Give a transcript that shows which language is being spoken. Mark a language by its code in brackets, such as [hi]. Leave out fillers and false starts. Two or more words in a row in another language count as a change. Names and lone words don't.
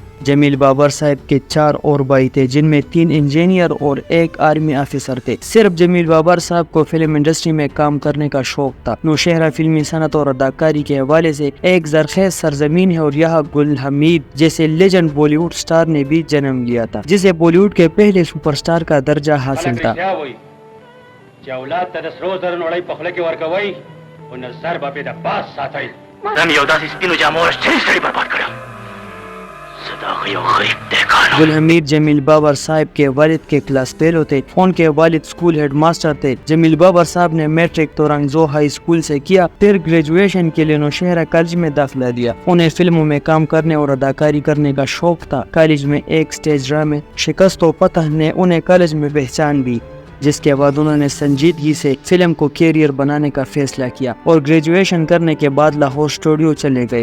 [ur] جمیل بابر صاحب کے 4 اور بھائی تھے جن میں 3 انجینئر اور 1 آرمی آفیسر تھے. صرف جمیل بابر صاحب کو فلم انڈسٹری میں کام کرنے کا شوق تھا. نوشہرہ فلمی صنعت اور اداکاری کے حوالے سے ایک زرخیز سرزمین ہے اور یہاں گل حمید جیسے لیجنڈ بالی ووڈ سٹار نے بھی جنم لیا تھا جسے بالی ووڈ کے پہلے سپر سٹار کا درجہ حاصل تھا. [ps] چې اولاد ته د سرو زرو نړۍ په خوله کې ورکوئ خو نظر به پرې د باز ساتئ. زم یو داسې سپینو جامو رښتینی سړی برباد کړی زه د هغه یو غریب دهقان. [ur] گل حمید جمیل بابر صاحب کے والد کے کلاس فیلو تھے. ان کے والد اسکول ہیڈ ماسٹر تھے. جمیل بابر صاحب نے میٹرک تو رنگزو ہائی اسکول سے کیا، پھر گریجویشن کے لیے نوشہرہ کالج میں داخلہ دیا. انہیں فلموں میں کام کرنے اور اداکاری کرنے کا شوق تھا. کالج میں ایک سٹیج ڈرامے شکست و فتح نے انہیں کالج میں پہچان دی، جس کے بعد انہوں نے سنجیدگی سے فلم کو کیریئر بنانے کا فیصلہ کیا اور گریجویشن کرنے کے بعد لاہور اسٹوڈیو چلے گئے.